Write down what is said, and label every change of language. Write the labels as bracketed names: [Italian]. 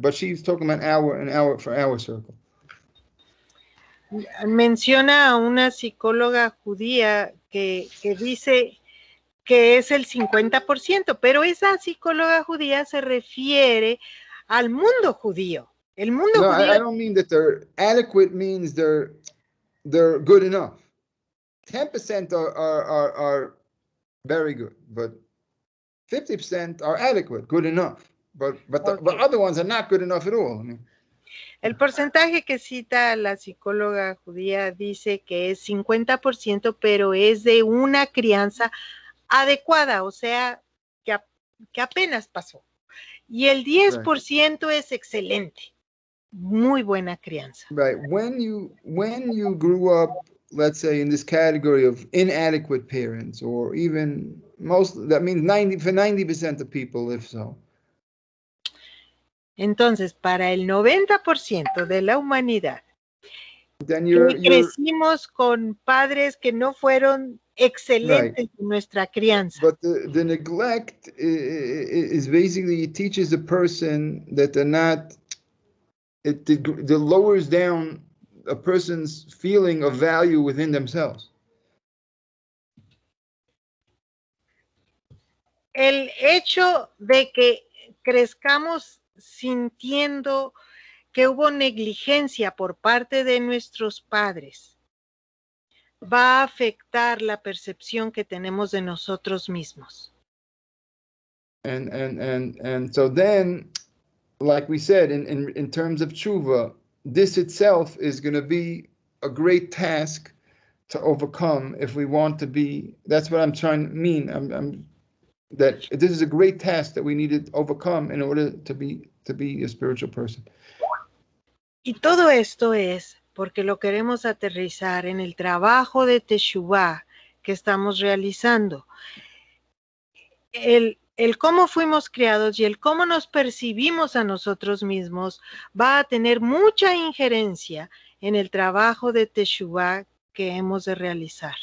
[English] But she's talking about for our circle. [Spanish] Menciona a una psicóloga judía que dice que es el 50%, pero esa psicóloga judía se refiere al mundo judío. El mundo judío. [English] I don't mean that they're adequate means they're good enough. 10% are very good, but 50% are adequate, good enough. But other ones are not good enough at all. I mean, [Spanish] el porcentaje que cita la psicóloga judía dice que es 50%, pero es de una crianza adecuada, o sea, que apenas pasó. Y el 10% es excelente, muy buena crianza. [English] Right. When you grew up, let's say, in this category of inadequate parents, or even that means 90% of people, if so. [Spanish] Entonces, para el 90% de la humanidad, crecimos con padres que no fueron excelentes en nuestra crianza. [English] But the neglect is basically, it teaches a person that they're not, it lowers down a person's feeling of value within themselves. [Spanish] El hecho de que crezcamos sintiendo que hubo negligencia por parte de nuestros padres va a afectar la percepción que tenemos de nosotros mismos. [English] And so then, like we said, in terms of tshuva, this itself is going to be a great task to overcome if we want to be. That's what I'm trying to mean. That this is a great task that we need to overcome in order to be a spiritual person. [Spanish] Y todo esto es porque lo queremos aterrizar en el trabajo de Teshuvah que estamos realizando. El cómo fuimos criados y el cómo nos percibimos a nosotros mismos va a tener mucha injerencia en el trabajo de Teshuvah que hemos de realizar.